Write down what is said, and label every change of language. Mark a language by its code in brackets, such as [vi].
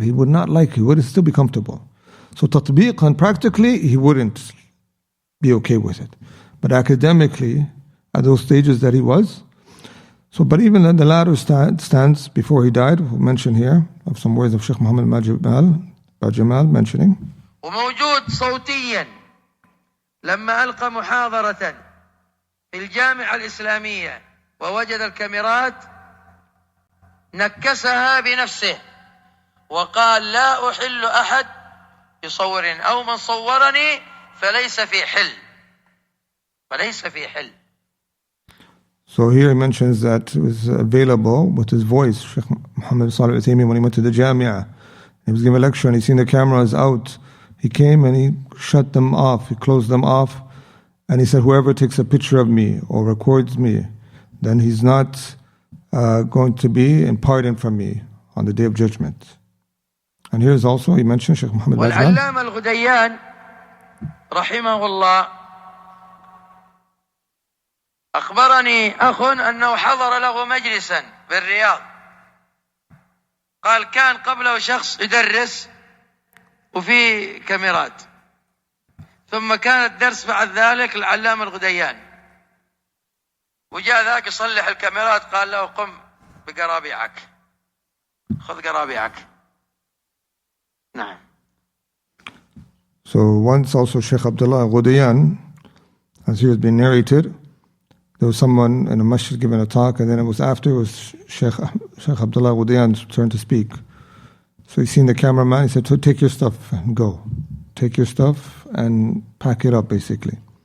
[en] He would not like it, he would still be comfortable. So tatbiqan, practically, he wouldn't be okay with it. But academically, at those stages that he was, but even in the latter stance before he died, we'll mention here of some words of Sheikh Muhammad Bajamal mentioning. [ar] وموجود صوتيا لما ألقى محاضرة في الجامعة الإسلامية ووجد الكاميرات نكسها بنفسه وقال لا أحل أحد بصور أو من صورني فليس في حل. [en] So here he mentions that it was available with his voice, Sheikh Muhammad Salih al-Uthaymin, when he went to the Jamia. He was giving a lecture and he seen the cameras out. He came and he shut them off, he closed them off, and he said, whoever takes a picture of me or records me, then he's not going to be in pardon from me on the Day of Judgment. And here's also, he mentioned Shaykh Muhammad Bajmal. [ar] والعلامة الغديان رحمه الله أخبرني أخ أنه حضر له مجلسا بالرياض، قال كان قبله شخص يدرس وفي كاميرات، ثم كان الدرس بعد ذلك العلامة الغديان، وجاء ذاك يصلح الكاميرات قال له قم بقرابيعك، خذ قرابيعك. نعم. [en] So once also Sheikh Abdullah Ghudayan, as he was being narrated, there was someone in a masjid giving a talk, and then it was Sheikh Abdullah Ghudayan's turn to speak. So he seen the cameraman, he said, take your stuff and go. Take your stuff and pack it up, basically.